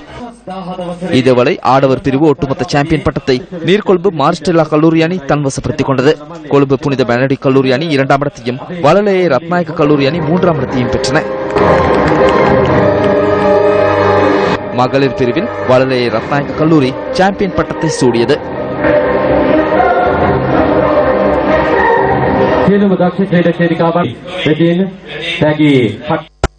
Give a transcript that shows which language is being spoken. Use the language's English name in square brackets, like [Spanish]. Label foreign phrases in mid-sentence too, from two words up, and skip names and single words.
[Tamil] இதேவேளை ஆடவர் பிரிவு ஒட்டுமொத்த சாம்பியன் பட்டத்தை நீர்கொழும்பு மாரிஸ்டெல்லா கல்லூரி அணி தன்வசப்படுத்திக் கொண்டது. கொழும்பு புனித பெனடிக் கல்லூரி அணி 2ஆம் இடத்தையும் வலலையே ரத்நாயக்க கல்லூரி அணி 3ஆம் இடத்தையும் பெற்றன. மகளிர் பிரிவில் வலலையே ரத்நாயக்க கல்லூரி சாம்பியன் பட்டத்தை சூடியது. [Sinhala] සියලුම දක්ෂ ක්‍රීඩක ක්‍රීඩිකාවන් වෙතින් තැගී